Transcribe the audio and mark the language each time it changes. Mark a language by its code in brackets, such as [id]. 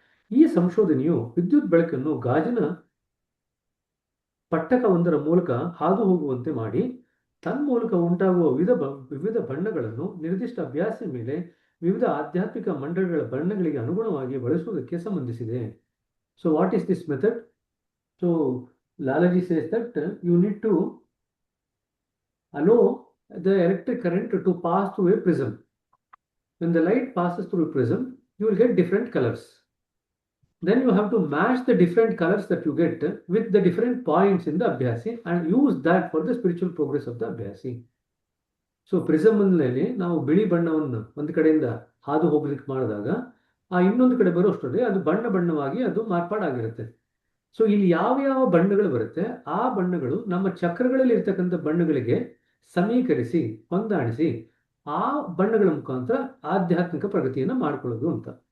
[kn] ಈ ಸಂಶೋಧನೆಯು ವಿದ್ಯುತ್ ಬೆಳಕನ್ನು ಗಾಜಿನ ಪಟ್ಟಕವೊಂದರ ಮೂಲಕ ಹಾದು ಹೋಗುವಂತೆ ಮಾಡಿ ತನ್ಮೂಲಕ ಉಂಟಾಗುವ ವಿವಿಧ ಬಣ್ಣಗಳನ್ನು ನಿರ್ದಿಷ್ಟ ಅಭ್ಯಾಸ ಮೇಲೆ ವಿವಿಧ ಆಧ್ಯಾತ್ಮಿಕ ಮಂಡಳಗಳ ಬಣ್ಣಗಳಿಗೆ ಅನುಗುಣವಾಗಿ ಬಳಸುವುದಕ್ಕೆ ಸಂಬಂಧಿಸಿದೆ. [en] So what is this method? So Lalaji says that you need to allow the electric current to pass through a prism. When the light passes through a prism, you will get different colors. Then you have to match the different colors that you get with the different points in the Abhyasi and use that for the spiritual progress of the Abhyasi. [kn] So prism ನಲ್ಲಿ ನಾವು ಬಿಳಿ ಬಣ್ಣವನ್ನು ಒಂದು ಕಡೆಯಿಂದ ಹಾದು ಹೋಗ್ಲಿಕ್ಕೆ ಮಾಡಿದಾಗ ಆ ಇನ್ನೊಂದು ಕಡೆ ಬರೋಷ್ಟರಲ್ಲಿ ಅದು ಬಣ್ಣವಾಗಿ ಅದು ಮಾರ್ಪಾಡಾಗಿರುತ್ತೆ. ಸೊ ಇಲ್ಲಿ ಯಾವ ಯಾವ ಬಣ್ಣಗಳು ಬರುತ್ತೆ ಆ ಬಣ್ಣಗಳು ನಮ್ಮ ಚಕ್ರಗಳಲ್ಲಿ ಇರ್ತಕ್ಕಂಥ ಬಣ್ಣಗಳಿಗೆ ಸಮೀಕರಿಸಿ ಹೊಂದಾಣಿಸಿ ಆ ಬಣ್ಣಗಳ ಮುಖಾಂತರ ಆಧ್ಯಾತ್ಮಿಕ ಪ್ರಗತಿಯನ್ನು ಮಾಡ್ಕೊಳ್ಳೋದು ಅಂತ.